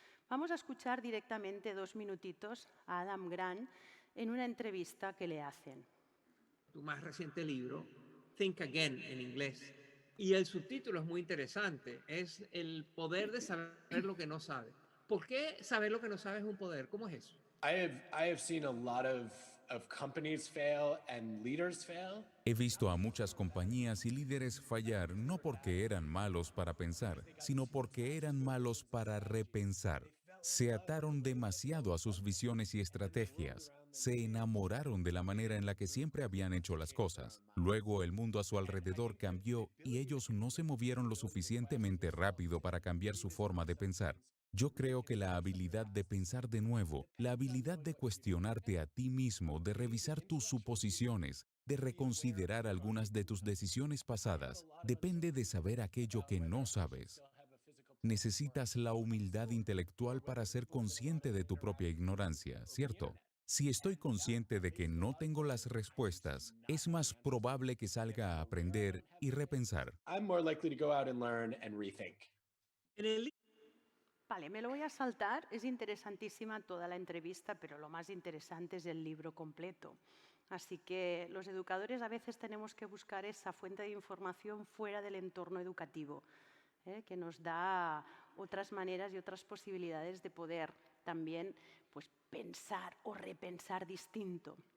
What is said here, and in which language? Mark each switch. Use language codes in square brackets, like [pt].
[es] Vamos a escuchar directamente 2 minutitos a Adam Grant en una entrevista que le hacen. Tu más reciente libro, Think Again en inglés. Y el subtítulo es muy interesante, es el poder de saber lo que no sabes. ¿Por qué saber lo que no sabes es un poder? ¿Cómo es eso? [en] I have seen a lot of companies fail and leaders fail. [es] He visto a muchas compañías y líderes fallar no porque eran malos para pensar, sino porque eran malos para repensar. Se ataron demasiado a sus visiones y estrategias. Se enamoraron de la manera en la que siempre habían hecho las cosas. Luego el mundo a su alrededor cambió y ellos no se movieron lo suficientemente rápido para cambiar su forma de pensar. Yo creo que la habilidad de pensar de nuevo, la habilidad de cuestionarte a ti mismo, de revisar tus suposiciones, de reconsiderar algunas de tus decisiones pasadas, depende de saber aquello que no sabes. Necesitas la humildad intelectual para ser consciente de tu propia ignorancia, ¿cierto? Si estoy consciente de que no tengo las respuestas, es más probable que salga a aprender y repensar. [en] I'm more likely to go out and learn and rethink. [es] En el Vale, me lo voy a saltar. Es interesantísima toda la entrevista, pero lo más interesante es el libro completo. Así que los educadores a veces tenemos que buscar esa fuente de información fuera del entorno educativo, que nos da otras maneras y otras posibilidades de poder también pues, pensar o repensar distinto.